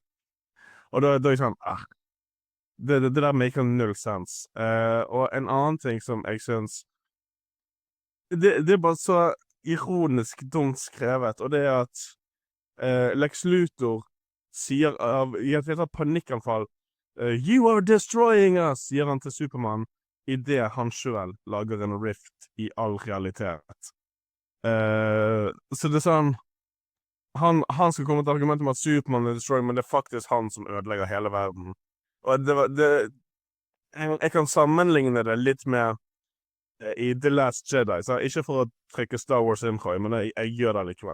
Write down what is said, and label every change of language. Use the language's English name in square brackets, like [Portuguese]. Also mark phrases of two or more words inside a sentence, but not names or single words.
[Norwegian] Og da er jeg sånn, det der maker null sense. Og en annen ting som jeg synes, det er bare så ironisk dumt skrevet, og det er at Lex Luthor sier, i et helt panikkanfall, [English] you are destroying us, [Norwegian] sier han til Superman, i det han selv lager en rift i all realitet. Så det er sånn, han skal komme til argumentet om at Superman er destroying, men det er faktisk han som ødelegger hele verden. Og jeg kan sammenligne det litt med i The Last Jedi, så ikke for å trekke Star Wars info, men jeg gjør det likevel.